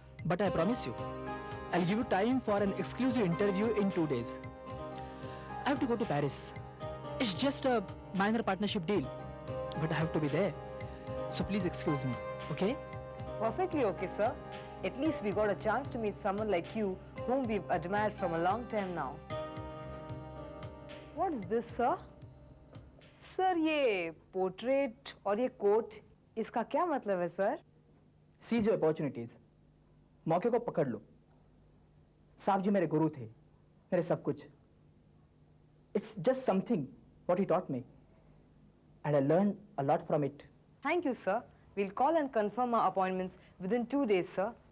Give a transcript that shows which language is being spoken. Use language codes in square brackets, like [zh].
[en] But I promise you, I'll give you time for an exclusive interview in 2 days. I have to go to Paris. It's just a minor partnership deal, but I have to be there. So please excuse me, okay? Perfectly okay, sir. At least we got a chance to meet someone like you, whom we've admired from a long time now. What's this, sir? Sir, [hi] ये portrait और ये coat, इसका क्या मतलब है, [en] sir? Seize your opportunities. [hi] मौके को पकड़ लो। साहब जी मेरे गुरु थे, मेरे सब कुछ। [en] It's just something what he taught me, and I learned a lot from it. Thank you, sir. We'll call and confirm our appointments within 2 days, sir.